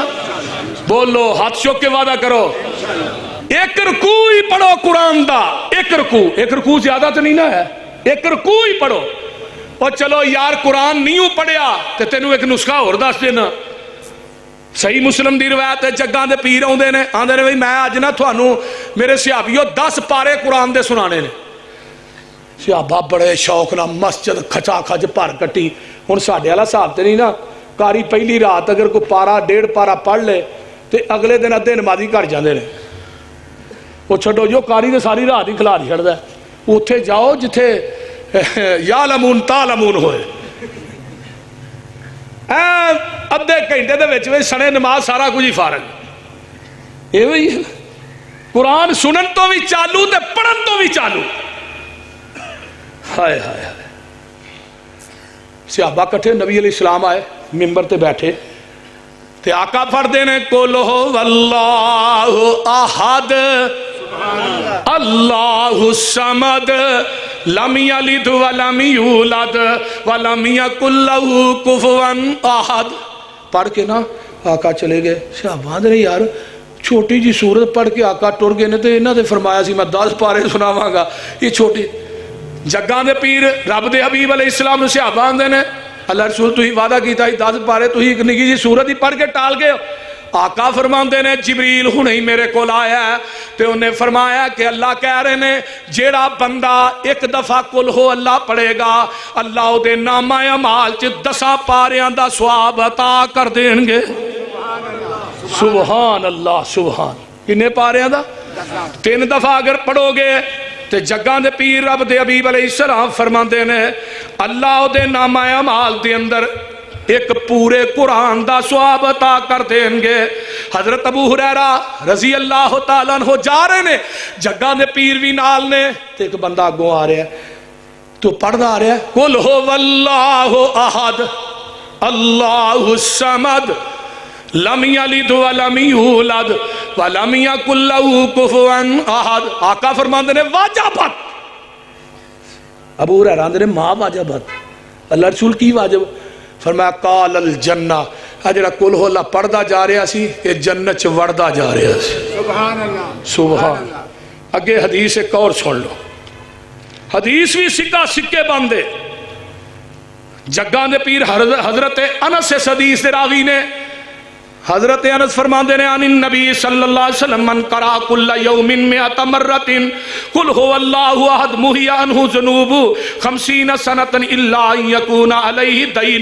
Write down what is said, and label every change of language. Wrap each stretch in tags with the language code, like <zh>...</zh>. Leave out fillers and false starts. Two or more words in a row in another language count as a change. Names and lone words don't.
<pa>بولو ہاتھ چوک کے وعدہ کرو. ایک رکوع ہی پڑھو قرآن دا. ایک رکوع زیادہ تو نہیں نا ہے. ایک رکوع ہی پڑھو. اور چلو یار قرآن نہیں پڑھیا تو تینوں ایک نسخہ اور دس دینا. صحیح مسلم دی روایت ہے جگاں دے پیر آندے نے بھئی میں آج نہ تھانوں میرے صحابیوں 10 پارے قرآن دے سنانے نے. صحابہ بڑے شوق نہ مسجد کھچا کھچ بھر کٹی. ہن ساڈے والا حساب تے نہیں نا. کاری پہلی رات اگر کوئی پارا 1.5 پارا پڑھ لے تو اگلے دن ادھے نمازی گھر جاندے نے. وہ چھڈو جو کاری نے ساری رات ہی کھلار چھڑدا ہے. اوتھے جاؤ جتھے</pa> <ar>یعلمون تعلمون</ar> <pa>ہوئے. ادھے گھنٹے دے وچ سنے نماز سارا کچھ ہی فارغ. یہ وہی قرآن سنن تو بھی چالو تے پڑھن تو بھی چالو. ہائے ہائے ہائے. صحابہ کٹھے نبی علیہ السلام آئے ممبر تے بیٹھے تے آقا پڑھتے ہیں</pa> <ar>قل واللہ احد اللہ الصمد لم یلد ولم یولد ولم یکن لہ کفوا احد.</ar> <pa>پڑھ کے نا آقا چلے گئے. صحابہ نے یار چھوٹی جی سورت پڑھ کے آقا ٹر گئے نے تو انہوں نے فرمایا سی میں 10 پارے سناواں گا. یہ چھوٹی جگاں دے پیر رب دے حبیب علیہ السلام نے صحابہ آندے نے اللہ رسول تو ہی وعدہ کیتا ہی 10 پارے تو ہی ایک نگی جی سورت ہی پڑھ کے ٹال گئے. آقا فرماندے نے جبریل ہن ہی میرے کول آیا ہے تے انہیں فرمایا کہ اللہ کہہ رہے نے جیڑا بندہ ایک دفعہ قل ہو اللہ پڑھے گا اللہ دے نامہ اعمال چ 10 پاریاں دا ثواب عطا کر دین گے.</pa> <ar>سبحان اللہ سبحان.</ar> <pa>کنے پاریاں دا؟ 3 دفعہ اگر پڑھو گے تے جگاں دے پیر رب دے حبیب علیہ السلام فرماندے نے اللہ دے نامہ اعمال دے اندر ایک پورے قرآن دا ثواب عطا کر دیں گے. حضرت ابو ہریرہ رضی اللہ تعالیٰ عنہ جا رہے نے جگاں دے پیر بھی نال نے تے ایک بندہ آگوں آ رہا ہے تو پڑھدا آ رہا ہے</pa> <ar>قل ہو واللہ احد اللہ الصمد لم یلد ولم یولد ولم یکن لہ کفوا احد.</ar> <pa>آقا فرماندے نے واجبت. ابو ہریرہ نے ماں واجبت. اللہ رسول کی واجب؟ فرمایا</pa> <ar>قال الجنہ.</ar> <pa>جڑا قل ہو اللہ پڑھدا جا رہا سی یہ جنت چ وڑدا جا رہا سی.</pa> <ar>سبحان اللہ سبحان.</ar> <pa>اگے حدیث ایک اور سن لو، حدیث بھی سکہ سکے باندھے. جگہ دے پیر حضرت انس اس حدیث دے راوی نے، حضرت انس فرماندے نے</pa> <ar>عن النبی صلی اللہ علیہ وسلم من قرأ کل یوم 100 مرۃ قل هو اللہ احد محی عنہ ذنوب 50 سنۃ الا ان یکون علیہ دین.</ar>